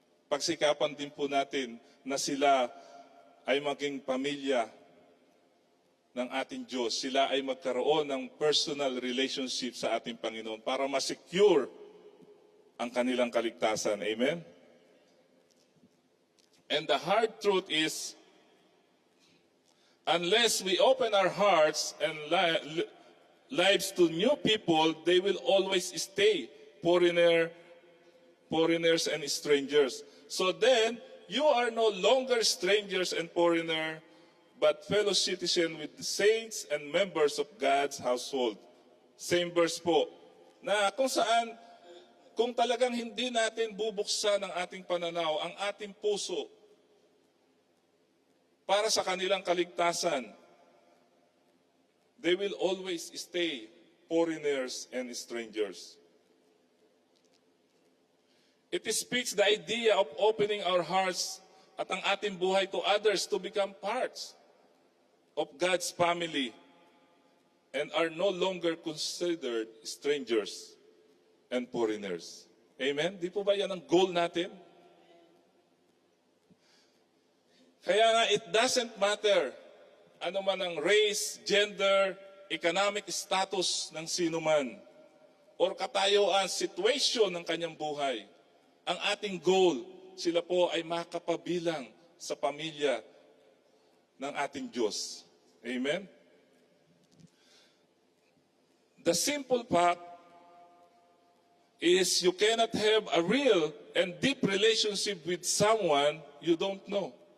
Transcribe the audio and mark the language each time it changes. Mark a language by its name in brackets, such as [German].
[Filipino] Pagsikapan din po natin na sila ay maging pamilya ng ating Diyos. Sila ay magkaroon ng personal relationship sa ating Panginoon para ma-secure ang kanilang kaligtasan. Amen? [English] And the hard truth is, unless we open our hearts and lives to new people, they will always stay foreigners and strangers. So then, you are no longer strangers and foreigner, but fellow citizen with the saints and members of God's household. [Filipino] Same verse po, na kung saan, kung talagang hindi natin bubuksan ang ating pananaw, ang ating puso, para sa kanilang kaligtasan, [English] they will always stay foreigners and strangers. It speaks the idea of opening our hearts [Filipino] at ang ating buhay [English] to others to become parts of God's family and are no longer considered strangers and foreigners. [Filipino] Amen? Di po ba yan ang goal natin? Kaya nga, [English] it doesn't matter [Filipino] ano man ang race, gender, economic status ng sino man, or katayuan, situation ng kanyang buhay. Ang ating goal, sila po ay makapabilang sa pamilya ng ating Diyos. Amen? [English] The simple fact is you cannot have a real and deep relationship with someone you don't know.